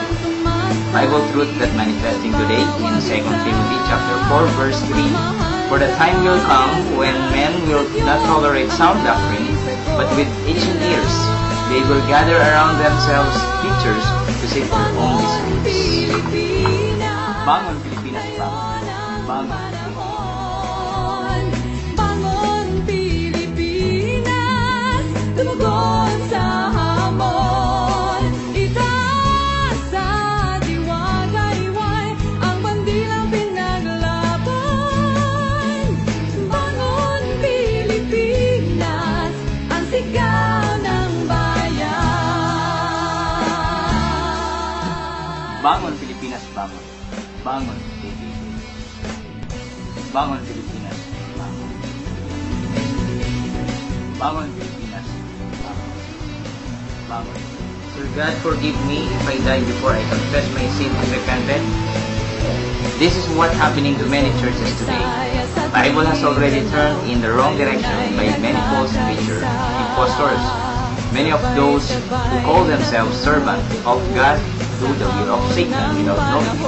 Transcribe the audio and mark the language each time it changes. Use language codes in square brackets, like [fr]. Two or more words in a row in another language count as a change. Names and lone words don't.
[en] Bible truth that manifesting today in 2 Timothy chapter 4 verse 3. For the time will come when men will not tolerate sound doctrine, but with itching ears they will gather around themselves teachers to seek their own disciples. [tl] Bangon Pilipinas, bangon. Bangon. Bangon Pilipinas, tumugon sa hamon. Itaas sa diwagayway ang bandilang pinaglaban. Bangon Pilipinas, ang sigaw ng bayan. Bangon Pilipinas, bangon. Bangon Pilipinas. Bangon Pilipinas, bangon. Bangon Pilipinas, bangon. Bangon. [en] Will God forgive me if I die before I confess my sin and repented? This is what's happening to many churches today. The Bible has already turned in the wrong direction by many false preachers, impostors. Many of those who call themselves servants of God do the will of Satan without knowing it.